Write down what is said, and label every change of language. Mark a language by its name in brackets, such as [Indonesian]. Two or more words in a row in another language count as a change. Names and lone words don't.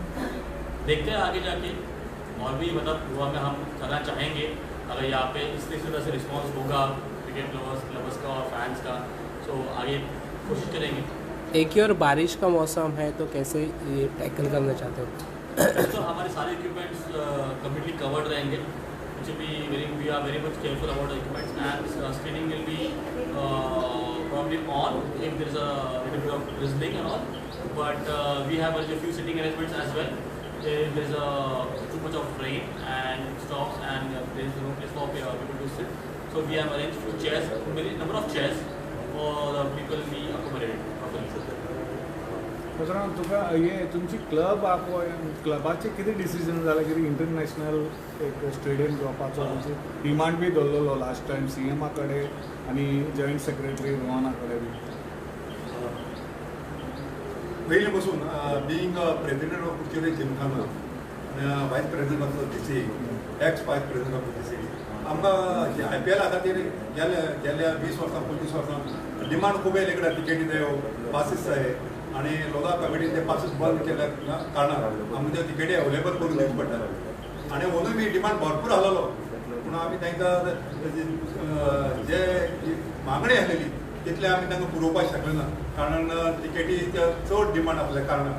[Hindi] देखते हैं आगे जाके, और भी मतलब गोवा में हम करना चाहेंगे, अगर यहाँ पे इस तरह से रिस्पॉन्स होगा [English] cricket lovers [Hindi] का और फैंस का, सो आगे कोशिश करेंगे। एक ही और बारिश का मौसम है, तो कैसे ये टैकल करना चाहते हो? तो हमारे सारे [English] equipments completely covered [Hindi] रहेंगे, [English] which will be we are very much careful about the equipments, and screening will be probably on if there is a little bit of drizzling and all, but we have a few sitting arrangements as well. If there is too much of rain and stops and there is no place for people to sit, so we have arranged few chairs, number of chairs for the people to be accommodated properly. [Konkani] मित्रांनो, तुका ये तुमची क्लबाचे किती डिसिजन जाला की इंटरनॅशनल एक स्टेडियम घेवपाचो? तुमची डिमांड बी दवरलेलो [English] last time [Konkani] CM कडेन आनी [English] joint secretary [Konkani] रोहना कडेन बी। पयलीं पासून [English] being president of Kudchade Gymkhana, vice president of DCA, ex vice president of DCA, [Konkani] आमकां IPL खातीर गेल्या 20 वर्सां 25 वर्सां डिमांड खूब येयले कडेन टिकेटी जायो, पासीस जाय, आनी लोका कमिटीन ते पासीस बंद केल्या कारणान आमकां त्यो टिकेटी अवेलेबल करून दिवचे पडटाले, आनी अंदूय बी डिमांड भरपूर आसलेलो, पूण आमी तांकां जे मागणी आसलेली तितले आमी तांकां पुरोवपाक शकले ना, कारण टिकेटी चड डिमांड आसल्या कारणान।